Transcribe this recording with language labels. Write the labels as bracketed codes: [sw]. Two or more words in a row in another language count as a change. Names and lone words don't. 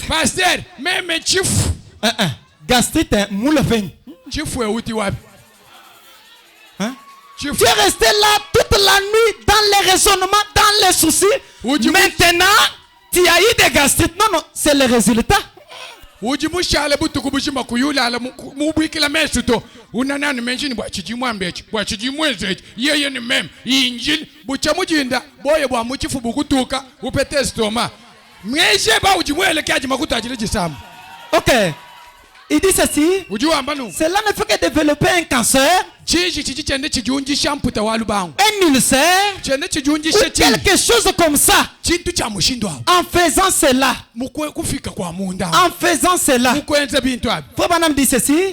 [fr] Pasteur, même chief. Gastrite, moulevin. Chief est où? Tu es resté là toute la nuit dans les raisonnements, dans les soucis. Maintenant, tu as eu des gastrites. Non, non, c'est le résultat. [lua] Ujimushala butuku bushima kuyula la mubwikila mesuto unanani menshini bwachijimweze yeye ni mem injili buchamujinda boye bwa muchifu bukutuka upete stoma mweshe ba ujimwele kaji makuta ajile jisamu. [fr] Ok. Il dit ceci. Cela ne fait que développer un cancer, un ulcère, ou quelque chose comme ça. En faisant cela, Frère Branham dit ceci.